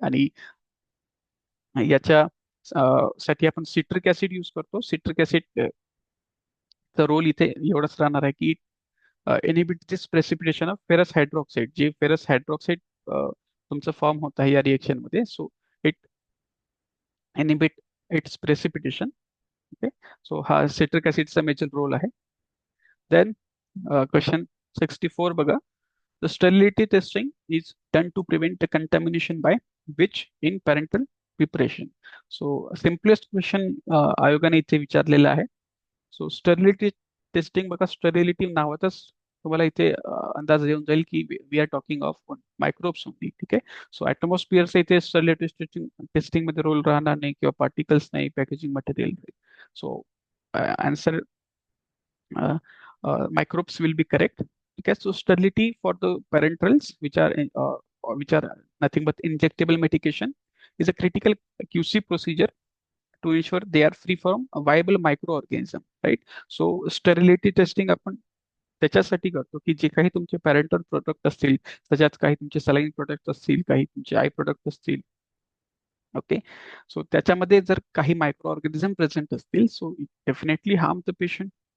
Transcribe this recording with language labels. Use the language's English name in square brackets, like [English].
[Marathi] आणि याच्या साठी आपण सिट्रिक ऍसिड यूज करतो. सिट्रिक ऍसिड चा रोल इथे एवढंच राहणार आहे की [English] Inhibit this precipitation of ferrous hydroxide. [Marathi] जे फेरस हायड्रॉक्साईड तुमचं फॉर्म होत आहे या रिएक्शन मध्ये, so it [English] inhibit its precipitation. Okay, so [Marathi] हा citric acidचा major role आहे. [English] Then question 64 बघा. The sterility testing is done to prevent the contamination by which in parental preparation. [Marathi] So simplest question आयोगाने इथे विचारलेला आहे. सो स्टरिलिटी टेस्टिंग बघा, sterility नावातच तुम्हाला इथे अंदाज येऊन जाईल की [English] We are talking of microbes only. [Marathi] ठीक आहे. सो ॲटमॉस्फिअरचा इथे स्टरिलिटी टेस्टिंग टेस्टिंग मध्ये रोल राहणार नाही किंवा पार्टिकल्स नाही, packaging material. [English] So answer microbes will be correct. Okay, so sterility for the parenterals, which are nothing but injectable medication, is a critical QC procedure to ensure they are free from a viable microorganism, right? [Marathi] So sterility testing आपण त्याच्यासाठी करतो की जे काही तुमचे parental product असतील, त्याच्यात काही तुमचे सलाईन प्रोडक्ट असतील, काही तुमचे आय प्रोडक्ट असतील. ओके, सो त्याच्यामध्ये जर काही मायक्रो ऑर्गॅनिझम प्रेझेंट असतील, [English] So definitely harm the patient.